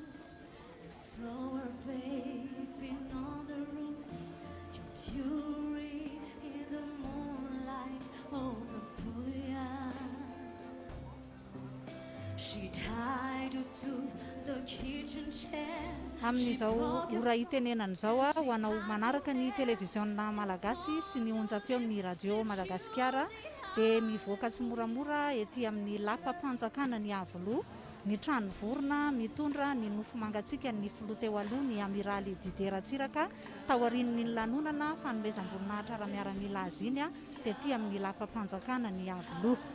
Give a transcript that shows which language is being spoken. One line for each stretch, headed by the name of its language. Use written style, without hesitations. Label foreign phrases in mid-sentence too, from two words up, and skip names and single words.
English: You saw her bathing on the roof. Your fury in the moonlight overflew ya. She tied you to the kitchen chair.
Malagasy: Amin'izao ora itenenan'izao a ho anao manaraka ny televiziona malagasy sy ny onjam-peo ny radio Madagasikara dia mivoaka tsy moramora ety amin'ny lapa-panjakana ny Avoloha, ny trano vorona mitondra ny nofo mangatsiaka ny filoha teo aloha ny Amiraly Didier Ratsiraka taorian'ny Lanonana Fanomezam-Boninahira miaramila azy iny a tety amin'ny lapa-panjakana ny Avoloha.